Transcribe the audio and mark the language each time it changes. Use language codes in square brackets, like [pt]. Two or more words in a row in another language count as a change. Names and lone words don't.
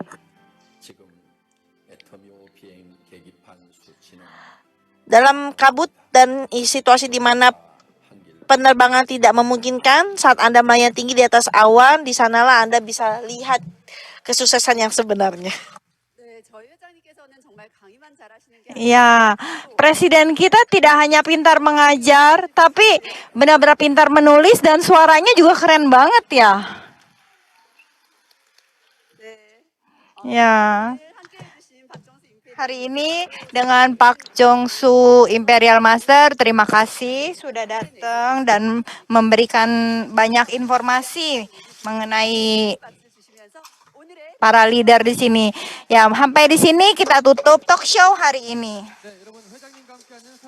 [id] Dalam kabut dan situasi di mana penerbangan tidak memungkinkan, saat Anda melayang tinggi di atas awan, di sanalah Anda bisa lihat kesuksesan yang sebenarnya. [ko] 네, 저희 회장님께서는 정말 강의만 잘하시는 게 [id] Ya, presiden kita tidak hanya pintar mengajar, tapi benar-benar pintar menulis dan suaranya juga keren banget ya. [ko] 네. [id] Ya, [ko] 함께 해주신 박정수 임페리얼 [id] hari ini dengan Pak Jongsu Imperial Master, terima kasih sudah datang dan memberikan banyak informasi mengenai [ko] 박수 주시면서 오늘의 [id] para leader di sini. Ya, sampai di sini kita tutup talk show hari ini. [ko] 네, 여러분 회장님과 함께하는